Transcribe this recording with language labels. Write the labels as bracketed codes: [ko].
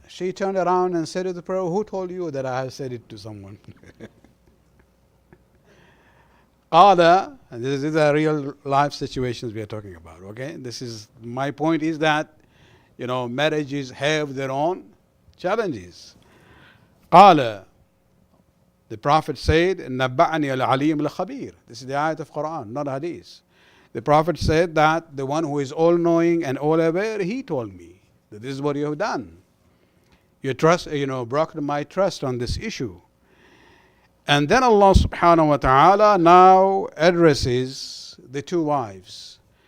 [en] She turned around and said to the Prophet, who told you that I have said it to someone? قال, and these are real life situations we are talking about, okay? My point is that, marriages have their own challenges. قال, the Prophet said, [ar] نبأني العليم الخبير. [en] This is the ayat of Quran, not hadith. The Prophet said that the one who is all-knowing and all-aware, he told me that this is what you have done. You trust, broken my trust on this issue. And then Allah subhanahu wa ta'ala now addresses the two wives.